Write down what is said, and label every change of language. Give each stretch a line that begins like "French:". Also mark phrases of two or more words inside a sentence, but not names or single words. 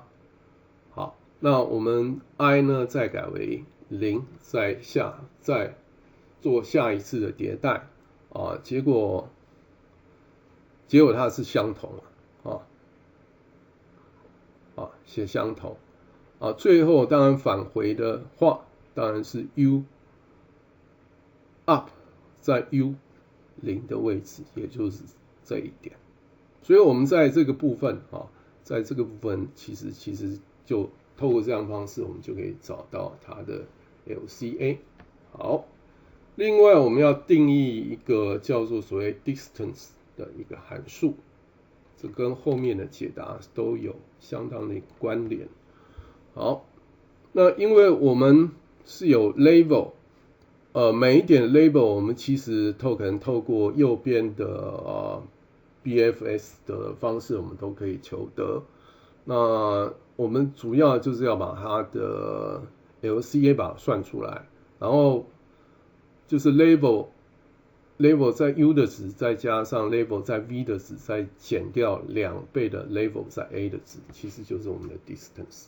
Chinese: 好，那我們 I 呢再改為0，再做下一次的迭代。結果它是相同寫相同最後當然返回的話，當然是 U up 在 U 0的位置，也就是這一點。所以我們在這個部分其實就透過這樣的方式，我們就可以找到它的 LCA。好。另外，我們要定義一個叫做所謂 distance 的一個函數，這跟後面的解答都有相當的關聯。好，那因為我們是有 label，每一點 label 我們其實可能透過右邊的 BFS 的方式，我們都可以求得。那我們主要就是要把它的 LCA 把它算出來，然後就是 label 在 U 的值，再加上 label 在 V 的值，再減掉2倍的 label 在 A 的值，其實就是我們的 distance。